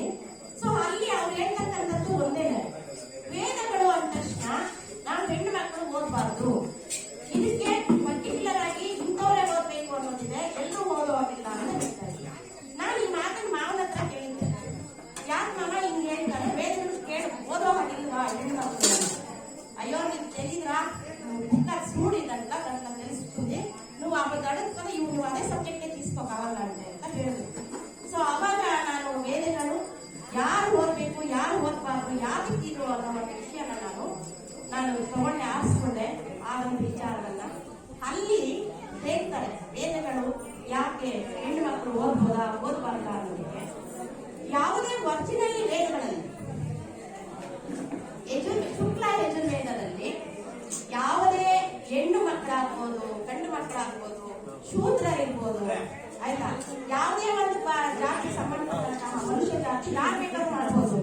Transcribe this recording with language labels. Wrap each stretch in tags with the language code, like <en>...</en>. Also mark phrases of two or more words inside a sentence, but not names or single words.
<kn>ಸೊ ಅಲ್ಲಿ ಅವ್ರು ಹೇಳ್ತಕ್ಕಂಥದ್ದು ಒಂದೇನೆ, ವೇದಗಳು ಅಂದ ತಕ್ಷಣ ನಾವು ಹೆಣ್ಣು ಮಕ್ಕಳು ಓದಬಾರ್ದು, ಇದಕ್ಕೆ ಪರ್ಟಿಕ್ಯುಲರ್ ಆಗಿ ಇಂಥವರೇ ಓದ್ಬೇಕು ಅನ್ನೋದಿದೆ, ಎಲ್ಲರೂ ಓದುವಾಗಿಲ್ಲ ಅಂತ ಹೇಳ್ತಾರೆ. ನಾನು ಈ ಮಾತನ್ನು ಮಾವನ ಹತ್ರ ಕೇಳಿದ್ದೆ, ಯಾಕೆ ಮಾವ ಹಿಂಗೆ ಹೇಳ್ತಾರೆ, ವೇದಗಳು ಕೇಳಿ ಓದೋ ಹಾಗಿಲ್ವಾ ಹೆಣ್ಣು ಮಕ್ಕಳು? ಅಯ್ಯೋ ನೀವು</kn> <te>తెలియదురా బుక్ చూడదంట దాంట్లో తెలుస్తుంది, నువ్వు అప్పుడు అడుగుకొని నువ్వు అదే సబ్జెక్టే తీసుకో కావాలంటే</te> <kn>ಅಂತ ಹೇಳಿದ್ರು. ಸೊ ಅವಾಗ ನಾನು ವೇದಗಳು ಯಾರು ಓದ್ಬೇಕು ಯಾರು ಓದ್ಬಾರ್ದು ಯಾವ್ದಿದ್ರು ಅನ್ನೋ ಒಂದು ವಿಷಯನ ನಾನು ತಗೊಂಡೆ ಆರಿಸ್ಕೊಂಡೆ. ಆ ಒಂದು ವಿಚಾರವನ್ನ ಅಲ್ಲಿ ಹೇಳ್ತಾರೆ, ವೇದಗಳು ಯಾಕೆ ಹೆಣ್ಣು ಮಕ್ಕಳು ಓದ್ಬೋದಾ ಓದ್ಬಾರ್ದಾ ಅನ್ನೋದಕ್ಕೆ ಯಾವುದೇ ಒರಿಜಿನಲ್ ವೇದಗಳಲ್ಲಿ ಶುಕ್ಲ ಯಜುರ್ವೇದದಲ್ಲಿ ಯಾವುದೇ ಹೆಣ್ಣು ಮಕ್ಕಳಾಗ್ಬೋದು ಗಂಡು ಮಕ್ಕಳಾಗ್ಬೋದು ಶೂದ್ರ ಇರ್ಬೋದು ಆಯ್ತಾ, ಯಾವುದೇ ಒಂದು ಜಾತಿ ಸಂಬಂಧಪಟ್ಟಂತಹ ಮನುಷ್ಯ ಜಾತಿ ಯಾರು ಬೇಕಾದ್ರೂ ಮಾಡ್ಬೋದು.</kn>